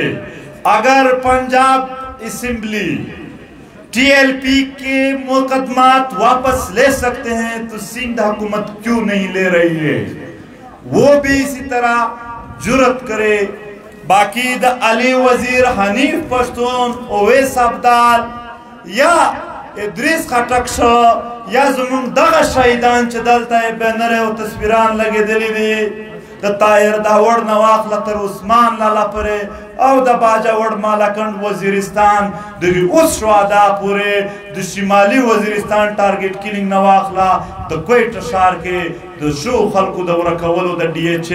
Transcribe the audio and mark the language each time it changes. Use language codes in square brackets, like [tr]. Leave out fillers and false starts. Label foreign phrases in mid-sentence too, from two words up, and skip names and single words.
[ur] اگر پنجاب اسمبلی ٹی ایل پی کے مقدمات واپس لے سکتے ہیں تو سندھ حکومت کیوں نہیں لے رہی ہے، وہ بھی اسی طرح جرأت کرے. باقی د علی وزیر حنیف پشتون اویس ابدال یا [ps] ادریس خټک شو یا زمونږ دغه شهیدان چې دلته یې بینر او تصویران لګېدلي دي د طاهر داوړ نه واخله تر عثمان لالا پورې او د باجا وړ مالاکنډ وزیرستان د اوس شهدا پورې د شمالي وزیرستان ټارګټ کیلینګ نه واخله د کویټه ښار کې د شو خلکو د ورکولو د ډي ایچ